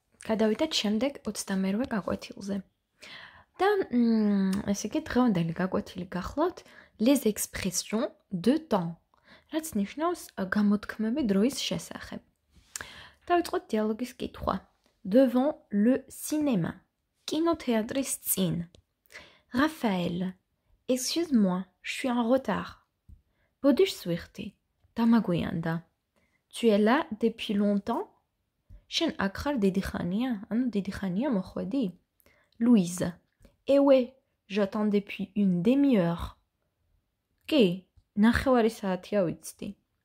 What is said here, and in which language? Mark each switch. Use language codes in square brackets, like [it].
[ka] გადავიდეთ შემდეგ 28-ვე გაკვეთილზე. და ესე იგი დღევანდელი გაკვეთილი გახლავთ [fr] les expressions de temps. [ka] რაც ნიშნავს გამოთქმები დროის შესახებ. დავიწყოთ დიალოგის კითხვა. [fr] Devant le cinéma. [ka] კინოთეატრის წინ. [fr] Raphaël, excuse-moi, je suis en retard. [ka] ბოდიშ სვიხდი. დამაგვიანდა. [fr] Tu es là depuis longtemps? [ka] შენ აქ ხარ დიდი ხანია? ანუ დიდი ხანია მოხვედი? [fr] Louise. Eh ouais, j'attends depuis une demi-heure. [ka] კი, ნახევარი საათია ვიცდი.